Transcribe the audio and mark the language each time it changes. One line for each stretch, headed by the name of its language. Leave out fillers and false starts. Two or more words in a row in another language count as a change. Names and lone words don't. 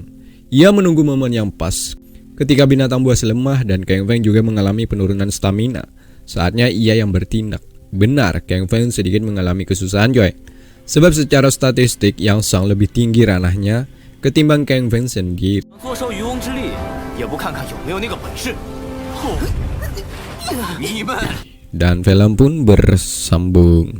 Indonesian: Ia menunggu momen yang pas ketika binatang buas lemah dan Kang Feng juga mengalami penurunan stamina. Saatnya ia yang bertindak. Benar, Kang Feng sedikit mengalami kesusahan coy. Sebab secara statistik yang Sang lebih tinggi ranahnya ketimbang Kang Feng sendiri.
Chinese: 坐收渔翁之利，也不看看有没有那个本事。你们
Indonesian: Dan film pun bersambung.